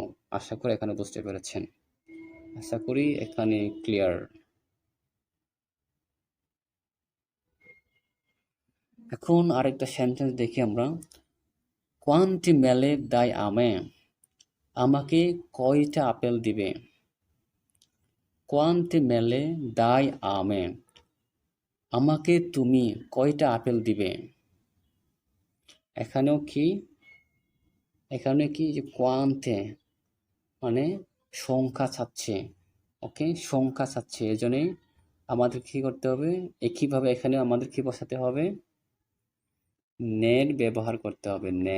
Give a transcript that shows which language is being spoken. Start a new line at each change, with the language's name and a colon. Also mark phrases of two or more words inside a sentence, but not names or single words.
Bangla: আশা করি এখানে বুঝতে পেরেছেন, আশা করি এখানে ক্লিয়ার। এখন আরেকটা সেন্টেন্স দেখি আমরা,
Italian: quante mele dai a me,
Bangla: আমাকে কয়টা আপেল দিবে?
Italian: Quante mele dai a me?
Bangla: আমাকে তুমি কয়টা আপেল দিবে? এখানেও কি যে কোয়ান্তে মানে সংখ্যা চাচ্ছে। ওকে, সংখ্যা চাচ্ছে, এজন্যই আমাদের কি করতে হবে, একইভাবে এখানে আমাদের কি বসাতে হবে, নের ব্যবহার করতে হবে, নে।